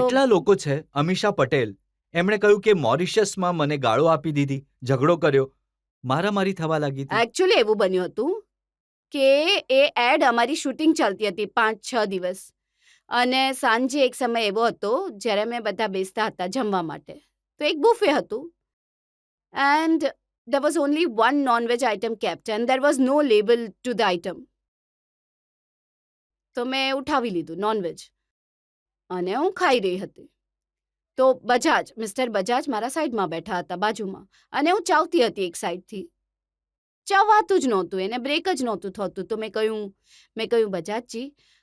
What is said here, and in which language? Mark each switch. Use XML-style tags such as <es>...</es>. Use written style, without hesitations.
<gu>કેટલા લોકો છે, અમીષા પટેલ, એમણે કહ્યું કે મોરિશિયસમાં મને ગાળો આપી દીધી, ઝઘડો કર્યો, મારામારી થવા લાગી હતી. એકચ્યુઅલી એવું બન્યું હતું કે એ એડ અમારી શૂટિંગ ચાલતી હતી 5-6 દિવસ. અને સાંજે એક સમય એવો હતો જ્યારે અમે બધા બેસતા હતા જમવા માટે. તો એક બુફે હતું and</gu> <en>there was only one non-veg item kept and there was no label to the item.</en> <gu>તો મેં ઉઠાવી લીધું નોનવેજ અને હું ખાઈ રહી હતી. તો મિસ્ટર બજાજ મારા સાઈડમાં બેઠા હતા બાજુમાં અને હું ચાવતી હતી એક સાઈડથી. ચાવાતું જ નહોતું, એને બ્રેક જ નહોતું થતું. તો મેં કહ્યું બજાજજી,</gu>